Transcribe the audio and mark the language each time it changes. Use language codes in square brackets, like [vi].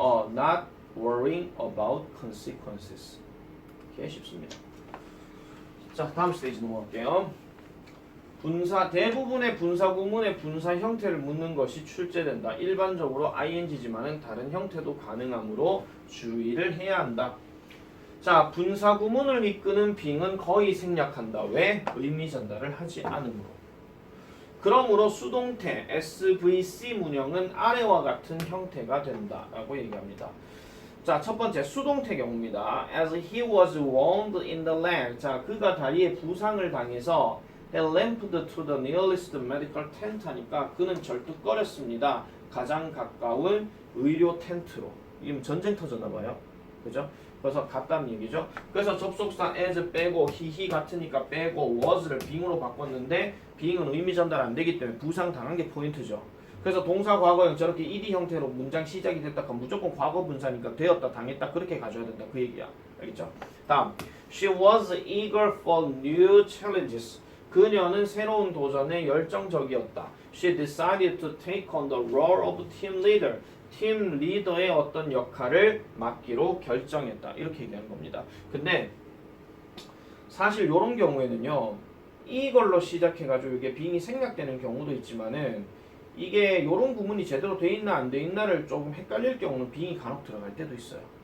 [en] Not worrying about consequences. [ko] 이렇게 쉽습니다. 자, 다음 스테이지 넘어갈게요. 대부분의 분사 구문의 분사 형태를 묻는 것이 출제된다. 일반적으로 ing지만은 다른 형태도 가능하므로 주의를 해야 한다. 자, 분사 구문을 이끄는 빙은 거의 생략한다. 왜? 의미 전달을 하지 않으므로. 그러므로 수동태 SVC 문형은 아래와 같은 형태가 된다라고 얘기합니다. 자, 첫 번째 수동태 경우입니다. [en] As he was wounded in the leg. [ko] 자, 그가 다리에 부상을 당해서 [en] He limped to the nearest medical tent [ko] 하니까 그는 절뚝거렸습니다. 가장 가까운 의료 텐트로. 이게 전쟁 터졌나봐요. 그죠? 그래서 갔다는 얘기죠. 그래서 접속사 as 빼고 he 같으니까 빼고 was를 being으로 바꿨는데 being은 의미 전달 안 되기 때문에 부상 당한 게 포인트죠. 그래서 동사 과거형 저렇게 ed 형태로 문장 시작이 됐다 하면 무조건 과거 분사니까 되었다 당했다 그렇게 가져야 된다 그 얘기야. 알겠죠? 다음 [en] She was eager for new challenges. [ko] 그녀는 새로운 도전에 열정적이었다. [en] She decided to take on the role of team leader. [ko] 팀 리더의 어떤 역할을 맡기로 결정했다. 이렇게 얘기하는 겁니다. 근데 사실 이런 경우에는요. 이걸로 시작해가지고 이게 빙이 생략되는 경우도 있지만은 이게 이런 구문이 제대로 돼 있나 안 돼 있나를 조금 헷갈릴 경우는 빙이 간혹 들어갈 때도 있어요.